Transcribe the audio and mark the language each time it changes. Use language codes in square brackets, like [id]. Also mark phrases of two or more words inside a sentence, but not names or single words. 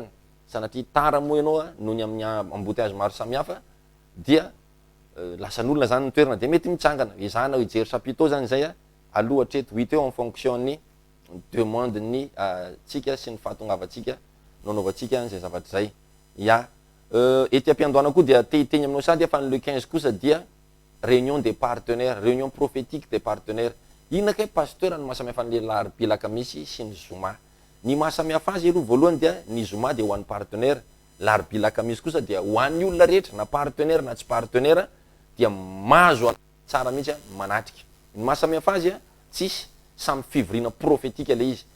[mg] Sanatria tara moa ianao noho ny amin'ny embouteillage maro samihafa dia lasan'olona zany ny toerana de mety mitsangana. Ezahana hijery chapiteau zany zay aloha hatreto 8 eo [fr] en fonction [mg] ny demande ny tsika sy ny fahatongavantsika nanaovantsika zay zavatra zay. Ya ety am-piandohana koa dia tehiteny aminao sady fa ny [fr] le 15 kosa [mg] dia [fr] réunion des partenaires, réunion prophétique des partenaires. [mg] Inona kay pasteur ny mahasamihafa ny laribilaka misy sy ny zoma. Ny mahasamihafa azy aloha voalohany dia ny zoma dia ho an'ny partenaire, laribilaka misy kosa dia ho an'ny olona rehetra na partenaire na tsy partenaire dia mahazo tsara mihitsy manatrika. Ny mahasamihafa azy tsisy samy fivirina prophétique le izy.